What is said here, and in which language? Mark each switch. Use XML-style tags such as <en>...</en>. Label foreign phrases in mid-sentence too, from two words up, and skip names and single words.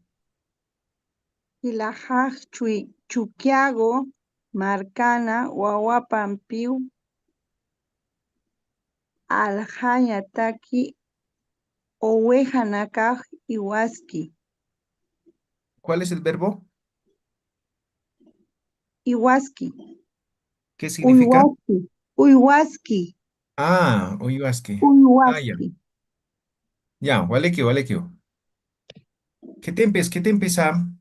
<ay>Ilajaj, Chuquiago, Marcana, Wahuapampiu, Aljañataki, Owejanakaj, Iwaski.</ay> <es>¿Cuál es el verbo?</es> <ay>Iwaski,</ay> <es>¿Qué significa?</es> <ay>Uywaski,</ay> <es>Ah, Uyuaski. Ah, ya.</es> <ay>Uywaski.</ay> <es>Ya, Walekio. ¿Qué te empieza?</es>